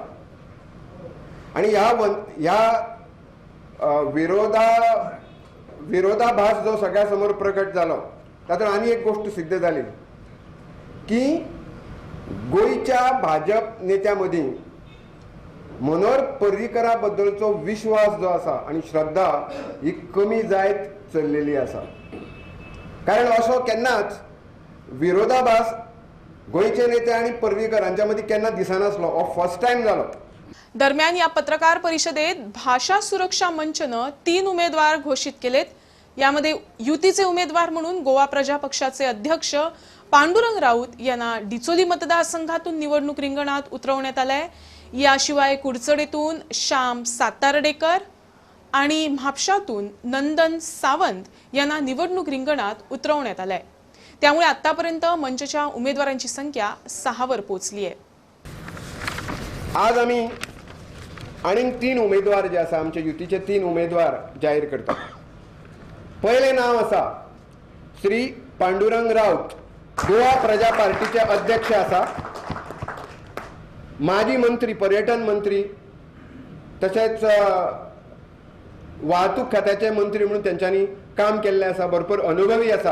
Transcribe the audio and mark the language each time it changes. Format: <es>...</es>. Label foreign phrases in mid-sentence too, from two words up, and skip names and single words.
<kok>आनी ह्या विरोधाभास जो सगळ्या समोर प्रकट जालो तातूंत आनी एक गोष्ट सिद्ध जाली की गोंयच्या भाजप नेत्यां मदीं मनोहर पर्रीकरा बद्दलचो विश्वास जो आसा आनी श्रद्धा ही कमी जायत चल्लेली आसा। कारण असो केन्नाच विरोधाभास गोंयचे नेते आनी पर्रीकरांच्या मदीं केन्ना दिसनासलो, हो</kok> <en>first time</en> <kok>जालो।</kok> <mr>दरम्यान या पत्रकार परिषदेत भाषा सुरक्षा मंचनं 3 उमेदवार घोषित केलेत। यामध्ये युतीचे उमेदवार म्हणून गोवा प्रजा पक्षाचे अध्यक्ष पांडुरंग राऊत यांना डिचोली मतदारसंघातून निवडणूक रिंगणात उतरवण्यात आलंय। याशिवाय कुडचडेतून श्याम सातार्डेकर आणि म्हापशातून नंदन सावंत यांना निवडणूक रिंगणात उतरवण्यात आलंय। त्यामुळे आतापर्यंत मंचच्या उमेदवारांची संख्या 6 वर पोहोचली आहे।</mr> <kok>आज आम्ही आणीक 3 उमेदवार जे आसा आमचे युतीचे 3 उमेदवार जाहीर करतात। पहिले नाव आसा श्री पांडुरंग राऊत, गोवा प्रजा पार्टीचे अध्यक्ष आसा, माजी मंत्री, पर्यटन मंत्री तशेंच वाहतूक खात्याचे मंत्री म्हणून त्यांच्यानी काम केल्लें आसा, भरपूर अनुभवी आसा।</kok>